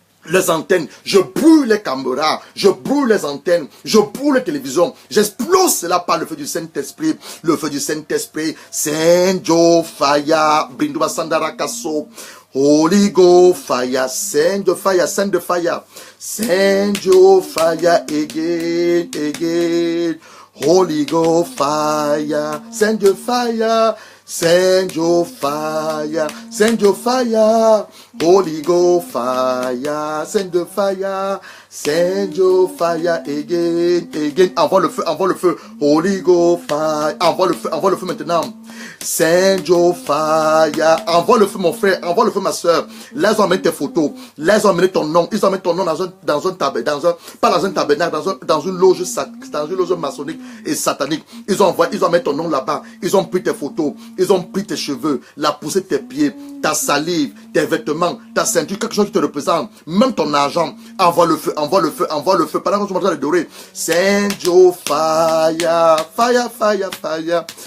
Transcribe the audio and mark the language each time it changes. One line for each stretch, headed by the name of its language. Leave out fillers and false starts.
French: les antennes, je brûle les caméras, je brûle les antennes, je brûle les télévisions, j'explose cela par le feu du Saint-Esprit, le feu du Saint-Esprit, Saint Joe Fire, Brinduba Sandarakaso,
English: Holy Ghost fire, send the fire, send the fire, send your fire again, again. Holy Ghost fire, send your fire, send your fire, send your fire. Holy Ghost fire, send the fire, send your fire again, again.
French: Envoie le feu,
English: Holy Ghost fire,
French: envoie le feu maintenant.
English: Send your fire,
French: envoie le feu mon frère, envoie le feu ma soeur. Là ils ont amené tes photos, là ils ont amené ton nom, ils ont amené ton nom dans un tabernacle, pas dans un tabernacle, dans une loge maçonnique et satanique. Ils ont amené ton nom là-bas, ils ont pris tes photos, ils ont pris tes cheveux, la poussée de tes pieds, ta salive, tes vêtements, ta ceinture, quelque chose qui te représente, même ton argent. Envoie le feu, pendant que tu m'entends adorer.
English: Send your fire, fire, fire, fire.